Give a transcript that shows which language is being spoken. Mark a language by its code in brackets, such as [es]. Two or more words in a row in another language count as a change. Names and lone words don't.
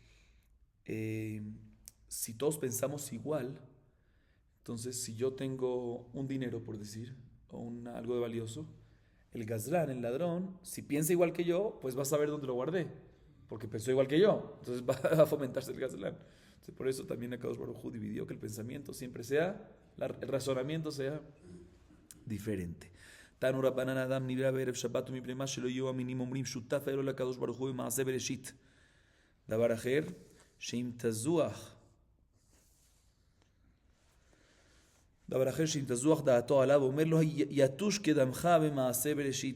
[es] Si todos pensamos igual, entonces si yo tengo un dinero, por decir, o algo de valioso, el gazlán, el ladrón, si piensa igual que yo, pues va a saber dónde lo guardé, porque pensó igual que yo, entonces va a fomentarse el gazlán. Entonces, por eso también [he] הקדוש ברוך הוא [es] dividió que el pensamiento siempre el razonamiento sea diferente. [he] תנו רבנן האדם נברא בערב שבת ומפני מה שלא יהיו המינים אומרים שותף האלוה לקדוש ברוך הוא במעשה בראשית. דבר אחר, שאם תזוח דעתו עליו, אומר לו יתוש קדמך במעשה בראשית.